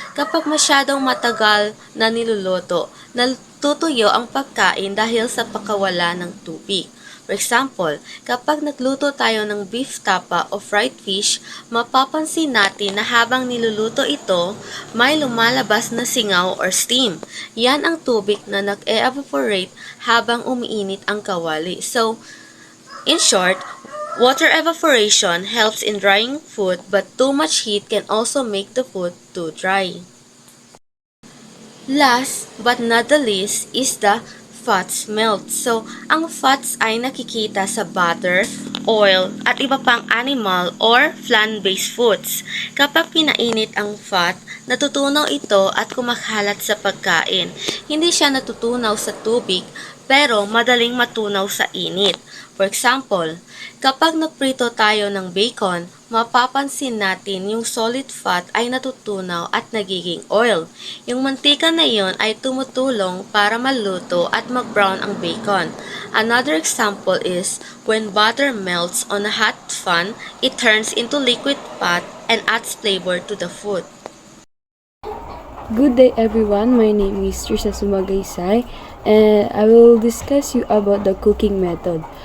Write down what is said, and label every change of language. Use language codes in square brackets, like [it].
[tl] Kapag masyadong matagal na niluluto, natutuyo ang pagkain dahil sa pakawala ng tubig. [en] For example, [tl] kapag nagluto tayo ng beef tapa o fried fish, mapapansin natin na habang niluluto ito, may lumalabas na singaw or steam. Yan ang tubig na nag-e-evaporate habang umiinit ang kawali. [en] So, in short, water evaporation helps in drying food, but too much heat can also make the food too dry. Last but not the least is the fats melt. [tl] So, ang fats ay nakikita sa butter, oil, at iba pang [en] animal or plant-based foods. [tl] Kapag pinainit ang fat, natutunaw ito at kumakalat sa pagkain. Hindi siya natutunaw sa tubig, pero madaling matunaw sa init. [en] For example, [tl] kapag nagprito tayo ng bacon, mapapansin natin yung solid fat ay natutunaw at nagiging oil. Yung mantika na yon ay tumutulong para maluto at mag-brown ang bacon. [en] Another example is when butter melts on a hot pan, it turns into liquid fat and adds flavor to the food. Good day everyone, my name is Trisha Sumagaysay and I will discuss you about the cooking method.